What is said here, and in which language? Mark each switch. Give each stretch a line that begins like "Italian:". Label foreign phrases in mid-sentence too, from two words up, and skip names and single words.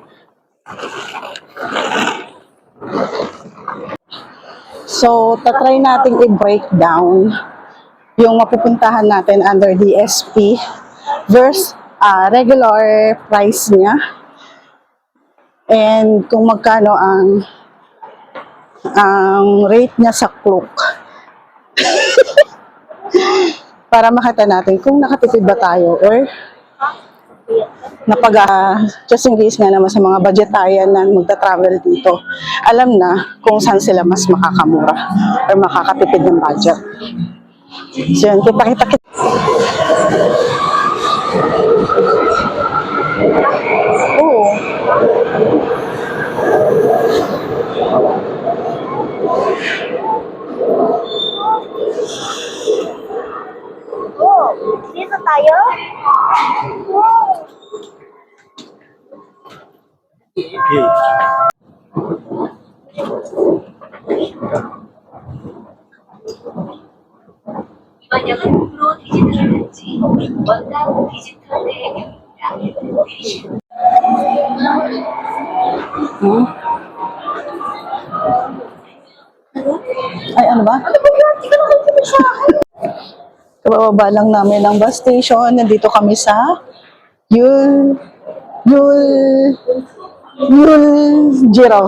Filipino: So, tatry natin i-
English: break down
Filipino: yung mapupuntahan natin
English: under DSP versus regular price
Filipino: niya. And kung magkano ang rate niya sa Klook. Para makita natin kung nakatipid ba tayo or
English: just in case
Filipino: nga naman sa mga budgetarian na magta-travel dito, alam na kung saan sila mas makakamura or makakatipid ng budget. So yun, kita. Oo. Dito tayo?
Korean: 이번 역은 디지털 원당 디지털 대행입니다.
Filipino: Ay, ano ba? Kabababa lang namin ng bus station. Nandito kami sa Jiro.